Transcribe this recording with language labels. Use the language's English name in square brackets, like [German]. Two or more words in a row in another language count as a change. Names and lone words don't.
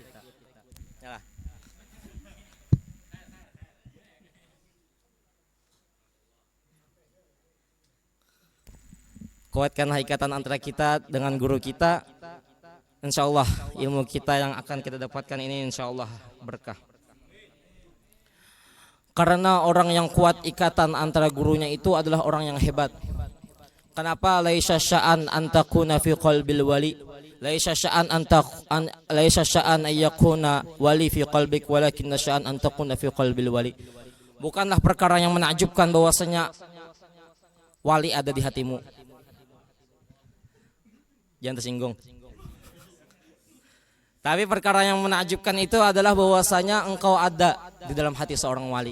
[Indonesian] Kuatkanlah ikatan antara kita dengan guru kita. Insyaallah ilmu kita yang akan kita dapatkan ini insyaallah berkah. Karena orang yang kuat ikatan antara gurunya itu adalah orang yang hebat. Kenapa? [Arabic] ليس الشأن أن تكون في قلب الولي ليس الشأن أن يكون الولي في قلبك ولكن الشأن أن تكون في قلب الولي. [Indonesian] Bukanlah perkara yang menakjubkan bahwasanya wali ada di hatimu. Jangan tersinggung. Tapi perkara yang menakjubkan itu adalah bahwasanya engkau ada di dalam hati seorang wali.